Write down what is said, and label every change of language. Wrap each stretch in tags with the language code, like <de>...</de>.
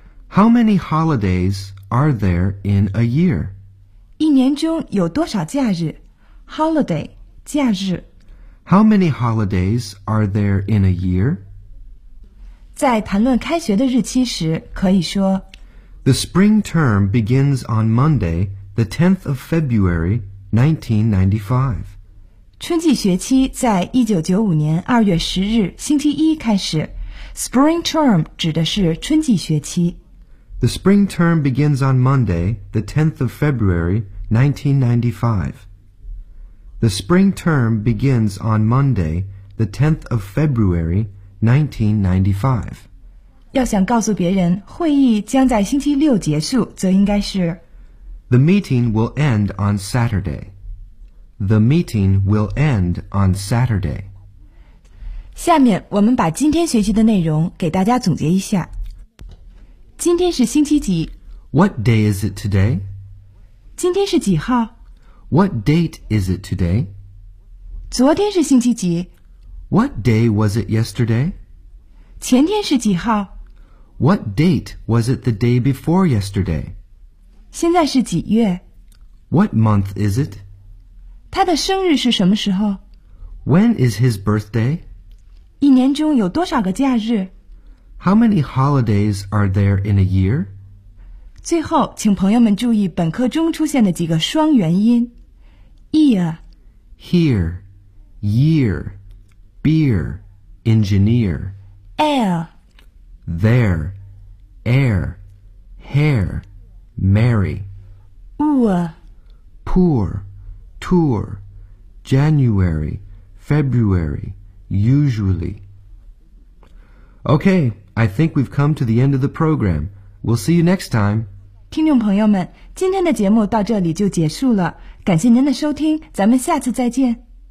<en>How many holidays are there in a year?</en> <zh>一年中有多少假日 Holiday, 假日</zh> <en>How many holidays are there in a year?</en> <zh>在谈论开学的日期时，可以说</zh> <en>The spring term begins on Monday, the 10th of February, 1995.</en> <zh>春季学期在1995年2月10日星期一开始。 Spring term 指的是春季学期。</zh> <en>The spring term begins on Monday, the 10th of February, 1995. The spring term begins on Monday, the 10th of February, 1995.</en> <zh>要想告诉别人会议将在星期六结束，则应该是</zh> <en>The meeting will end on Saturday. The meeting will end on Saturday.</en> <zh>下面我们把今天学习的内容给大家总结一下。今天是星期几</zh> <en>？What day is it today?</en> <zh>今天是几号</zh> <en>？What date is it today?</en> <zh>昨天是星期几？</zh> <en>What day was it yesterday?</en> <zh>前天是几号?</zh> <en>What date was it the day before yesterday?</en> <zh>现在是几月?</zh> <en>What month is it?</en> <zh>他的生日是什么时候?</zh> <en>When is his birthday?</en> <zh>一年中有多少个假日?</zh> <en>How many holidays are there in a year?</en> <zh>最后,请朋友们注意本课中出现的几个双元音。</zh> <en>Year, Here, year. Beer, engineer. Air. There, air. Hair, Mary. Poor, tour. January, February, usually. Okay, I think we've come to the end of the program. We'll see you next time.</en> <zh>听众朋友们，今天的节目到这里就结束了。感谢您的收听，咱们下次再见。</zh>